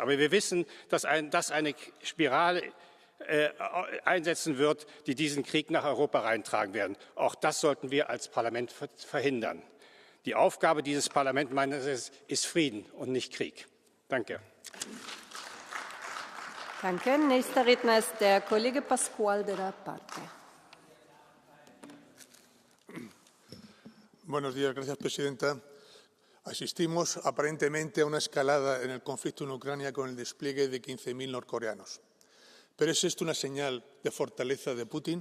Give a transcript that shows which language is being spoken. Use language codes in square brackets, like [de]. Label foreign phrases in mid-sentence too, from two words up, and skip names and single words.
[de] Aber wir wissen, dass eine Spirale einsetzen wird, die diesen Krieg nach Europa reintragen werden. Auch das sollten wir als Parlament verhindern. Die Aufgabe dieses Parlaments ist Frieden und nicht Krieg. Danke. Danke. Nächster Redner ist der Kollege Pascual de la Parte. [es] Buenos días, gracias, presidenta. Asistimos aparentemente a una escalada en el conflicto en Ucrania con el despliegue de 15.000 norcoreanos. ¿Pero es esto una señal de fortaleza de Putin?